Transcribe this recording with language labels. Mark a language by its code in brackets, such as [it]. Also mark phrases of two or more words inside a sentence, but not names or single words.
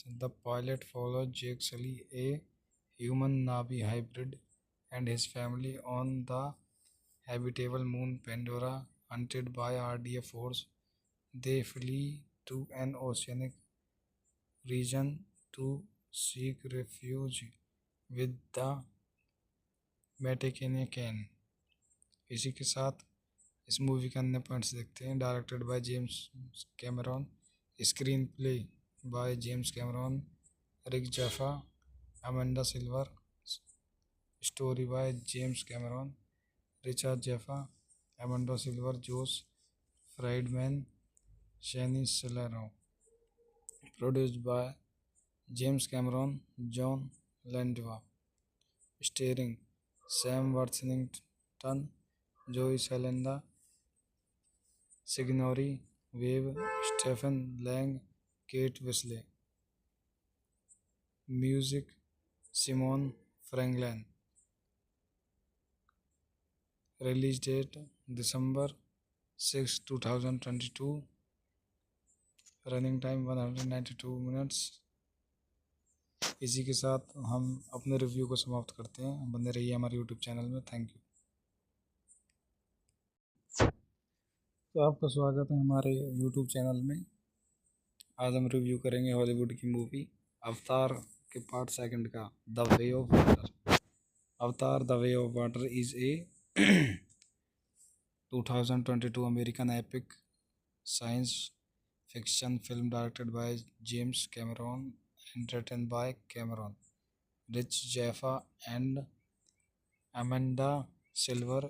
[en] The pilot follows Jake Sully, a human Navi hybrid, and his family on the habitable moon Pandora. Hunted by RDA force, they flee to an oceanic region to seek refuge with the Metakenyan। [hi] इसी के साथ इस मूवी के अन्य पॉइंट्स देखते हैं। [en] Directed by James Cameron, screenplay by James Cameron, Rick Jaffa, Amanda Silver, story by James Cameron, Richard Jaffa, Amanda Silver, Josh Friedman, Shane Salerno. Produced by James Cameron, Jon Landau. Starring Sam Worthington, Zoe Saldana, Sigourney Weaver, Stephen Lang, Kate Winslet. Music Simon Franglen. Release date December 6, 2022। Running time 192 minutes. [hi] इसी के साथ हम अपने रिव्यू को समाप्त करते हैं। बने रहिए हमारे यूट्यूब चैनल में। [en] Thank you. [hi] तो आपका स्वागत है हमारे यूट्यूब चैनल में। आज हम रिव्यू करेंगे हॉलीवुड की मूवी अवतार के [en] part second [hi] का द वे ऑफ वाटर। [en] Avatar The Way of Water is a 2022 American epic science fiction film directed by James Cameron and written by Cameron, Rich Jaffa, and Amanda Silver.